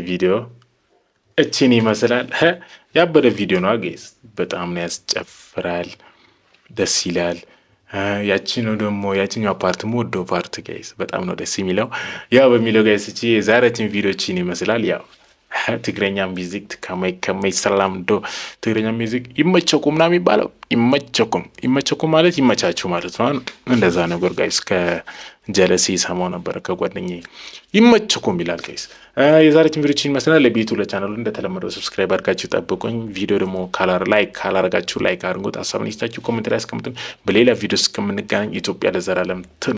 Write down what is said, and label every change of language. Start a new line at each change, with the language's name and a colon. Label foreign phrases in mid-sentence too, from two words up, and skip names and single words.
Amharic: ቪዲዮ እቺን ይመስላል። ያበደ ቪዲዮ ነው ጋይስ። በጣም ነው ያስጨፍራል፣ ደስ ይላል። ያቺኛው ደግሞ ያቺኛው ፓርት የምወደው ፓርት ጋይስ በጣም ነው ደስ የሚለው። ያው በሚለው ጋይስ እቺ የዛሬችን ቪዲዮ እቺን ይመስላል። ያው ትግረኛ ሚዚክ
Tigrinya: ከመይ ሰላም ዶ
Amharic: ትግረኛ ሚዚክ
Tigrinya: ይመቸኩም ና
Amharic: የሚባለው ይመቸኩም ማለት ይመቻችሁ ማለት ነው። እንደዛ ነገር ጋይስ ከጀለሲ ሰማው ነበር ከጓደኛዬ ይመቸኩም ይላል ጋይስ። የዛሬችን ቪዲዮ ይመስላል። ለቤቱ ለቻናሉ እንደተለመደው ሰብስክራይብ አድርጋችሁ ጠብቁኝ። ቪዲዮ ደግሞ ላይክ ካላረጋችሁ ላይክ አድርጉት። ሀሳብን ይስጣችሁ ኮሜንት ላይ አስቀምጡኝ። በሌላ ቪዲዮ እስከምንገናኝ ኢትዮጵያ ለዘላለም